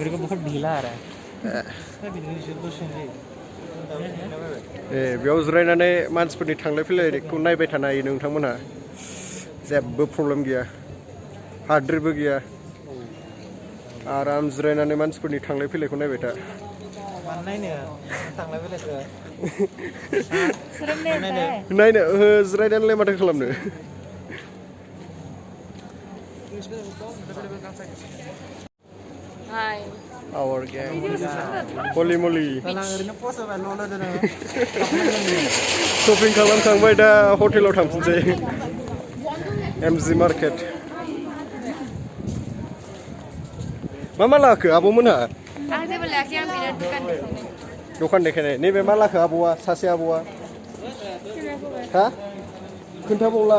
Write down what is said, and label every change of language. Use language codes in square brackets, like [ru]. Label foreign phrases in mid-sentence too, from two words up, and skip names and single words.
[brx] बेयाव जिरायनानै मानसिफोरनि थांलाय फैलायखौ नायबाय थानो हायो नोंथांमोनहा जेबो प्रब्लेम गैया हाद्रिबो गैया आराम जिरायनानै मानसिफोरनि थांलाय फैलायखौ नायबाय था नायनो जिरायनानैलाय माथो खालामनो [en] Our gang. Holy moly. [brx] Shopping खालामखांबाय दा हटेलाव थांफिनसै MG मार्केट मा लाखो आब'मोनहा? आं जेबो लायाखै आं बिराद दखान देखायनाय नैबे मा लाखो आब'आ सासे आब'आ हा खोन्थाबावला